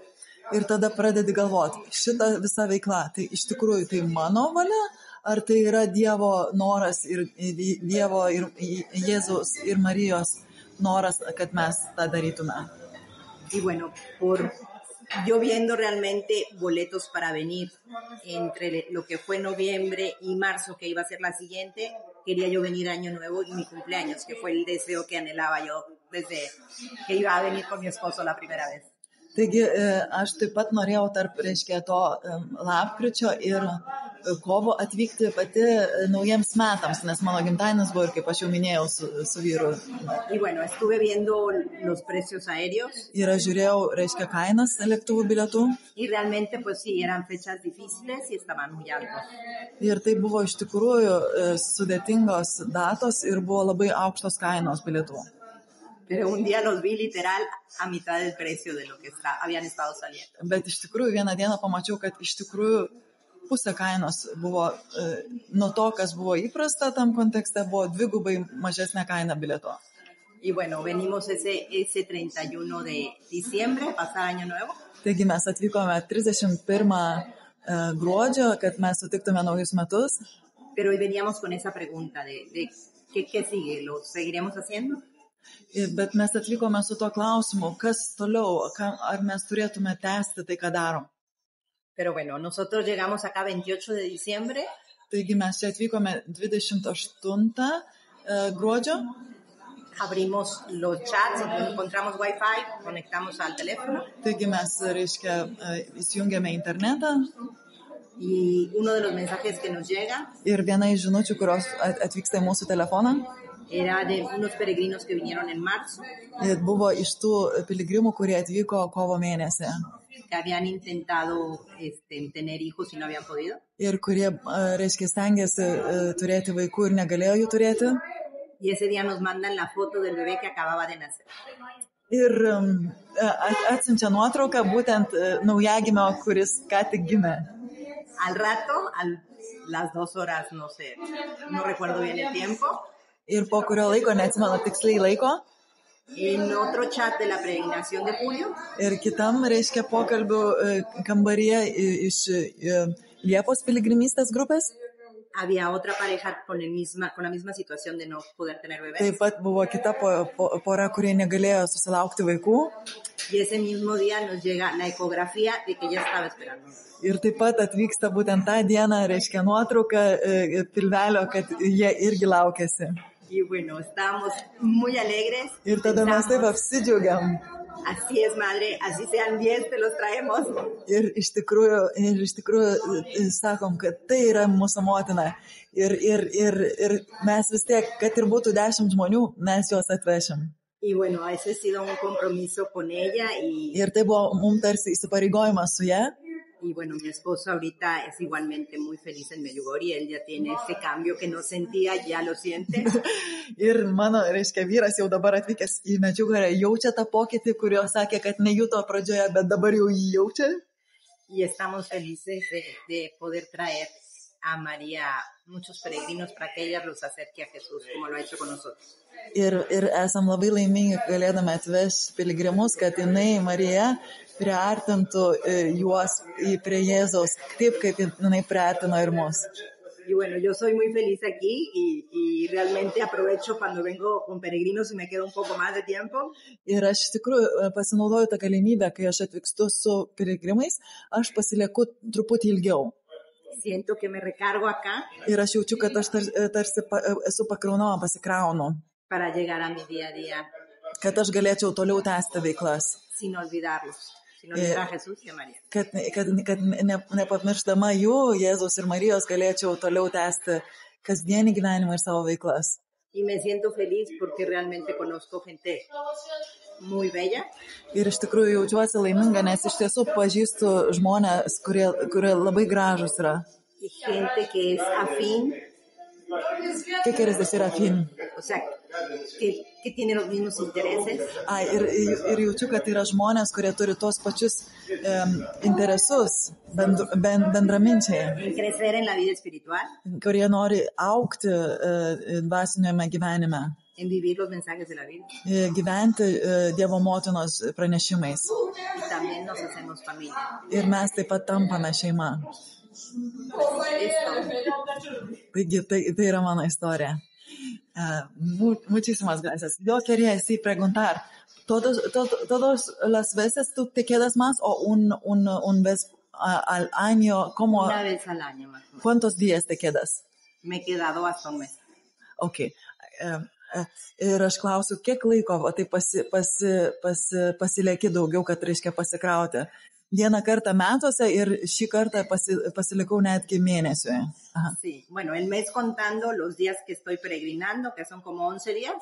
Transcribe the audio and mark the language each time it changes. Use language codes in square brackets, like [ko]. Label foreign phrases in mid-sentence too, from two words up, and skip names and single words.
[lt] Ir tada pradedi galvoti, šita visa veikla, tai iš tikrųjų tai mano valia, ar tai yra Dievo noras ir Dievo ir Jėzaus ir Marijos noras, kad mes tą darytume. [es] Y bueno, yo viendo realmente boletos para venir entre lo que fue noviembre y marzo, que iba a ser la siguiente, quería yo venir Año Nuevo y mi cumpleaños, que fue el deseo que anhelaba yo desde que iba a venir con mi esposo la primera vez. [lt] Taigi, aš taip pat norėjau tarp, reiškia, to lapkričio ir kovo atvykti pati naujiems metams, nes mano gimtadienis buvo ir, kaip aš jau minėjau, su vyru. [es] Y bueno, estuve viendo los precios aéreos. [lt] Ir aš žiūrėjau, reiškia, kainas lėktuvų bilietų. [es] Y realmente, pues sí, eran fechas difíciles y estaban muy altos. [lt] Ir tai buvo iš tikrųjų sudėtingos datos ir buvo labai aukštos kainos bilietų. [es] Pero un día los vi literal a mitad del precio de lo que habían estado saliendo. [lt] Bet iš tikrųjų vieną dieną pamačiau, kad iš tikrųjų pusė kainos buvo, nuo to, kas buvo įprasta tam kontekste, buvo dvigubai mažesnė kaina bilieto. [es] Y bueno, venimos ese 31 de diciembre, pasar Año Nuevo. [lt] Taigi mes atvykome 31 gruodžio, kad mes sutiktume naujus metus. [es] Pero hoy veníamos con esa pregunta de ¿qué sigue? ¿Lo seguiremos haciendo? [lt] Bet mes atvykome su to klausimu, kas toliau, ar mes turėtume tęsti tai, ką darom. [es] Pero bueno, nosotros llegamos acá 28 de diciembre. [lt] Taigi mes čia atvykome 28 gruodžio. [es] Abrimos los chats, encontramos Wi-Fi, conectamos al teléfono. [lt] Taigi mes, reiškia, įsijungėme internetą. [es] Y uno de los mensajes que nos llega. [lt] Ir viena iš žinučių, kurios atvyksta į mūsų telefoną. [es] Era de unos peregrinos que vinieron en marzo. [lt] Buvo iš tų piligrimų, kurie atvyko kovo mėnesį. [es] Que habían intentado tener hijos y no habían podido. [lt] Ir kurie, reiškia, stengiasi turėti vaikų ir negalėjo jų turėti. [es] Y ese día nos mandan la foto del bebé que acababa de nacer. [lt] Ir atsiunčia nuotrauką būtent naujagimio, kuris ką tik gimė. [es] Al rato, las 2 horas, no sé, no recuerdo bien el tiempo. [lt] Ir po kurio laiko, neatsimenu tiksliai laiko. [es] En otro chat de la peregrinación de Julio. [lt] Ir kitam, reiškia, pokalbių kambaryje iš Liepos piligrimystės grupės. [es] había otra pareja con la misma situación de no poder tener bebés. [lt] Taip pat buvo kita pora, kurie negalėjo susilaukti vaikų. [es] Y ese mismo día nos llega la ecografía de que ella estaba esperando. [lt] Ir taip pat atvyksta būtent tą dieną, reiškia nuotrauka pilvelio, kad jie irgi laukėsi. [es] Y bueno, estábamos muy alegres. [lt] Ir tada mes taip apsidžiaugiam. [es] Así es, madre, así sean 10, te los traemos. [lt] Ir iš tikrųjų sakom, kad tai yra mūsų motina. Ir mes vis tiek, kad ir būtų 10 žmonių, mes juos atvešim. [es] Y bueno, ese ha sido un compromiso con ella. [lt] Ir tai buvo mums tarsi įsipareigojimas su ja. [es] Y bueno, mi esposo ahorita es igualmente muy feliz en Medjugorje. Él ya tiene ese cambio que no sentía, ya lo siente. [lt] Ir mano, reiškia, vyras jau dabar atvykęs į Medjugorję jaučia tą pokytį, kurio sakė, kad nejuto pradžioje, bet dabar jau jį jaučia. [es] Y estamos felices de poder traer a María muchos peregrinos para que ella los acerque a Jesús, como lo ha hecho con nosotros. [lt] Ir esam labai laimingi galėdami atvešti piligrimus, kad jinai, Marija, priartintų juos prie Jėzaus, taip kaip jinai priartino ir mus. [es] Y bueno, yo soy muy feliz aquí y realmente aprovecho cuando vengo con peregrinos y me quedo un poco más de tiempo. [lt] Ir aš iš tikrųjų pasinaudoju tą galimybę, kai aš atvykstu su piligrimais, aš pasilieku truputį ilgiau. [es] Siento que me recargo acá. [lt] Ir aš jaučiu, kad aš tarsi esu pakraunama, pasikraunu. [es] Para llegar a mi día a día. [lt] Kad aš galėčiau toliau tęsti veiklas. [es] Sin olvidarlos. Sin olvidar a Jesús y a María. [lt] Kad nepamirštama jų, Jėzaus ir Marijos, galėčiau toliau tęsti kasdienį gyvenimą ir savo veiklas. [es] Y me siento feliz porque realmente conozco gente muy bella. [lt] Ir iš tikrųjų jaučiuosi laiminga, nes iš tiesų pažįstu žmonės, kurie labai gražus yra. [es] Y gente que es afín. ¿Qué quieres decir afín? O sea, que tiene los mismos intereses. [lt] Ir jaučiu, kad yra žmonės, kurie turi tos pačius interesus, bendraminčiai. [es] En crecer en la vida espiritual. [lt] Kurie nori augti dvasiniame gyvenime. [es] En vivir los mensajes de la vida. [lt] Gyventi Dievo motinos pranešimais. [es] Y también nos hacemos familia. [lt] Ir mes taip pat tampame šeima. Taigi, tai yra mano istorija. [es] Muchísimas gracias. Yo quería preguntar, ¿todas las veces tú te quedas más o un vez al año? ¿Cómo? Una vez al año más o menos. ¿Cuántos días te quedas? Me he quedado hasta un mes. Ok. [lt] Ir aš klausiu, kiek laiko tai pasilieki daugiau, kad reiškia pasikrauti. Vieną kartą metuose ir šį kartą pasilikau netgi mėnesiui. Aha. [es] Sí, bueno, el mes contando los días que estoy peregrinando, que son como 11 días,